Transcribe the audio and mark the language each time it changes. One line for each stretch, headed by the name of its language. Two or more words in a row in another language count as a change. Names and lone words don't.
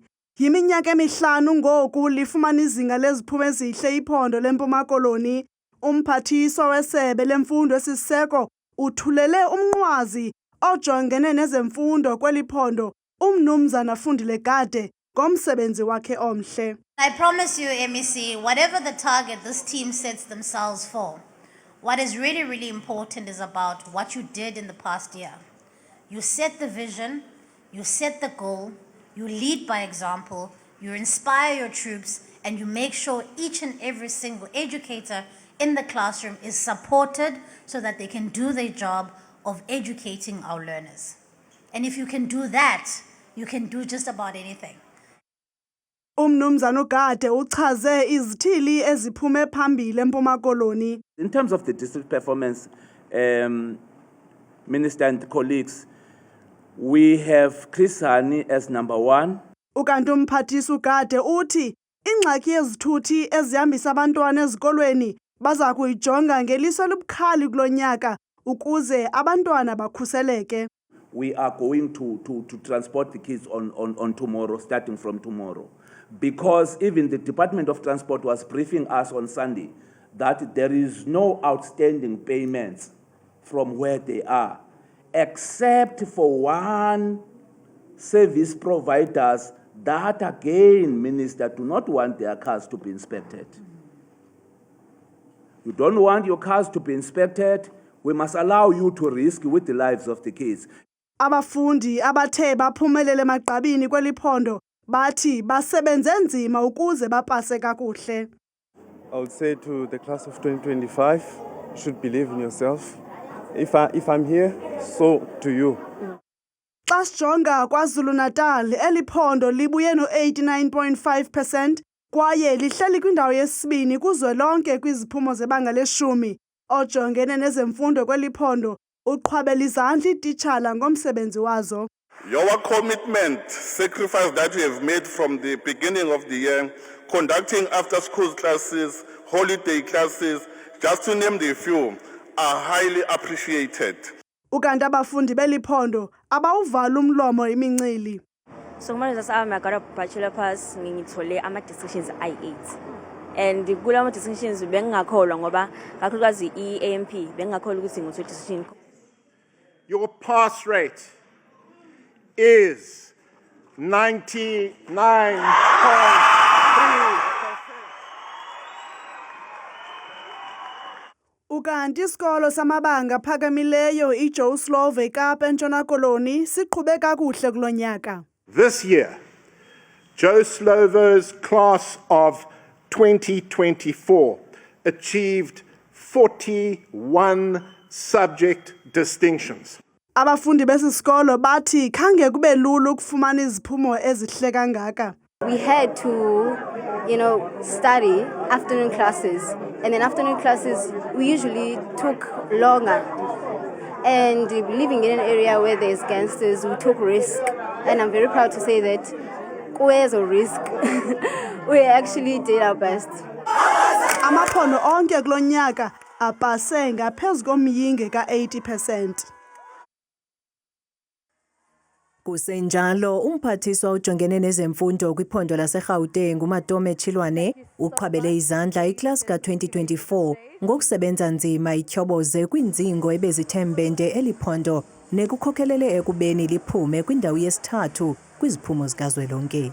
Xhosa: Yiminyaka emihlanu ngoku lifumana izinga leziphumo ezihle iphondo leMpuma Koloni. Umphathiswa wesebe lemfundo esiseko uthulele umnqwazi ojongene nezemfundo kweli phondo uMnumzana Fundile Gade ngomsebenzi wakhe omhle.
English: I promise you, MEC, whatever the target this team sets themselves for, what is really important is about what you did in the past year. You set the vision, you set the goal, you lead by example, you inspire your troops, and you make sure each and every single educator in the classroom is supported so that they can do their job of educating our learners. And if you can do that, you can do just about anything.
Xhosa: Umnumzana uGade uchaze izithili eziphume phambili eMpuma Koloni.
English: In terms of the district performance, Minister and colleagues, we have Chris Hani as number 1.
Xhosa: Ukanti umphathiswa uGade uthi ingxaki yezithuthi ezihambisa abantwana ezikolweni baza kuyijonga ngeliso elibukhali kulonyaka ukuze abantwana bakhuseleke.
English: We are going to transport the kids on tomorrow, starting from tomorrow. Because even the Department of Transport was briefing us on Sunday that there is no outstanding payments from where they are, except for one service providers that again, Minister, do not want their cars to be inspected. You don't want your cars to be inspected, we must allow you to risk with the lives of the kids.
Xhosa: Abafundi abathe baphumelele emagqabini kweli phondo bathi basebenze nzima ukuze bapase kakuhle.
English: I would say to the class of 2025, you should believe in yourself. If I'm here, so do you.
Xhosa: Xa sijonga KwaZulu-Natal eli phondo libuye no-89.5% kwaye lihleli kwindawo yesibini kuzwelonke kwiziphumo zebanga leshumi. Ojongene nezemfundo kweli phondo uqhwabela izandla iititshala ngomsebenzi wazo.
English: Your commitment, sacrifice that you have made from the beginning of the year, conducting after-school classes, holiday classes, just to name the few, are highly appreciated.
Xhosa: Ukanti abafundi beli phondo abawuvala umlomo imincili.
Zulu: So kumanje sami
English: I got a bachelor pass
Zulu: ngithole ama distinctions I8. And kula distinctions bengingakholwa ngoba kakhulukazi iAMP bengingakholwa ukuthi ngithola distinction.
English: Your pass rate is 99.3%.
Xhosa: Ukanti isikolo samabanga phakamileyo iJoe Slovo eKapa eNtshona Koloni siqhube kakuhle kulonyaka.
English: This year, Joe Slovo's class of 2024 achieved 41 subject distinctions.
Xhosa: Abafundi besisikolo bathi khange kube lula ukufumana iziphumo ezihle kangaka.
English: We had to, study afternoon classes. And then afternoon classes, we usually took longer. And living in an area where there's gangsters, we took risk. And I'm very proud to say that where's a risk? We actually did our best.
Xhosa: Amaphondo onke kulo nyaka apase ngaphezu komyinge ka-80%. Kusenjalo umphathiswa ujongene nezemfundo kwiphondo laseGauteng uMatome Chilwane uqhabele izandla iklasi ka-2024 ngokusebenza nzima ityhoboze kwinzingo ebezithembende eliphondo nekukhokelele ekubeni liphume kwindawo yesithathu kwiziphumo zikazwelonke.